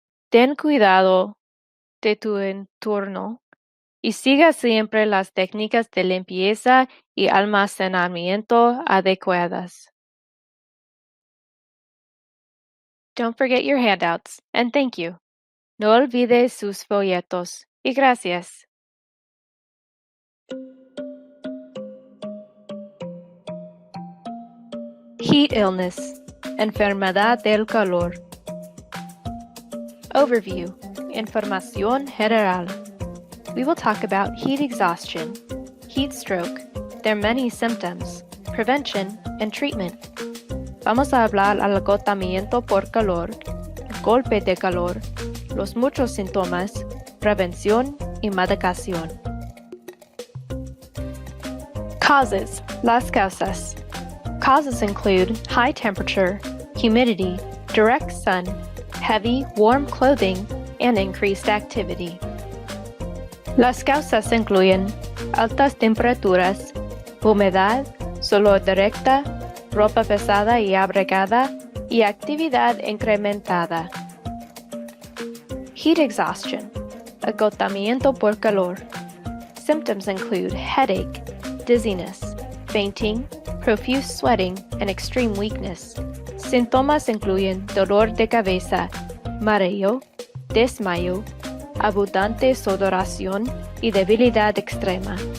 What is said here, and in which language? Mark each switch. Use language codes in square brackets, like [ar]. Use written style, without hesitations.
[es] Ten cuidado de tu entorno y siga siempre las técnicas de limpieza y almacenamiento adecuadas. [en] Don't forget your handouts, and thank you. [es] No olvide sus folletos, y gracias. [en] Heat illness, [es] enfermedad del calor. [en] Overview, [es] información general. [en] We will talk about heat exhaustion, heat stroke, their many symptoms, prevention, and treatment. [es] Vamos a hablar al agotamiento por calor, golpe de calor, los muchos síntomas, prevención y medicación. [en] Causes, [es] las causas. [en] Causes include high temperature, humidity, direct sun, heavy, warm clothing, and increased activity. [es] Las causas incluyen altas temperaturas, humedad, sol directa, ropa pesada y abrigada, y actividad incrementada. [en] Heat exhaustion, [es] agotamiento por calor. [en] Symptoms include headache, dizziness, fainting, profuse sweating, and extreme weakness. [es] Síntomas incluyen dolor de cabeza, mareo, desmayo, abundante sudoración y debilidad extrema.